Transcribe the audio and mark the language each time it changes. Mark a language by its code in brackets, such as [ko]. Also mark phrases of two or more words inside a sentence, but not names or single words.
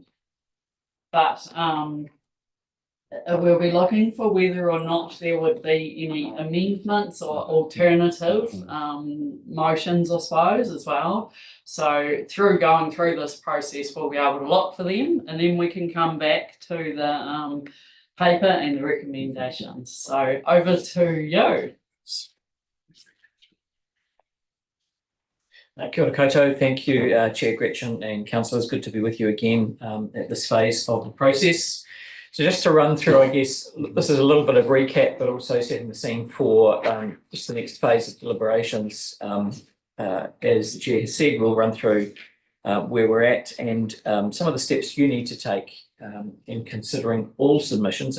[en] But we'll be looking for whether or not there would be any amendments or alternative motions, I suppose, as well. So through going through this process, we'll be able to look for them, and then we can come back to the paper and the recommendations. So over to you. [mi] Kia ora koutou. [en] Thank you, Chair Gretchen and councillors. Good to be with you again at this phase of the process. So just to run through, I guess, this is a little bit of recap, but also setting the scene for just the next phase of deliberations. As the Chair has said, we'll run through where we're at and some of the steps you need to take in considering all submissions.